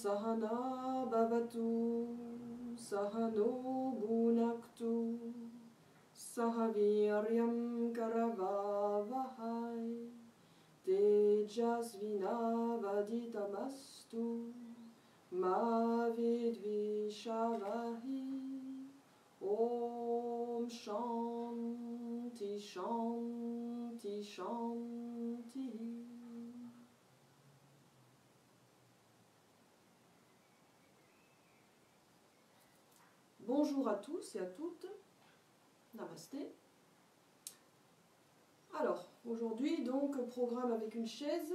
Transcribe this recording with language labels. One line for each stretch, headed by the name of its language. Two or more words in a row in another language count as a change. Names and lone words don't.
Sanskrit: सहना भवतु, सहनो भुनक्तु, सहवीर्यं करवावहै, तेजस्विनावधीतमस्तु, मा विद्विषावहि. ओम् शान्ति शान्ति शान्ति.
French: Bonjour à tous et à toutes. Namasté. Alors, aujourd'hui, donc, programme avec une chaise.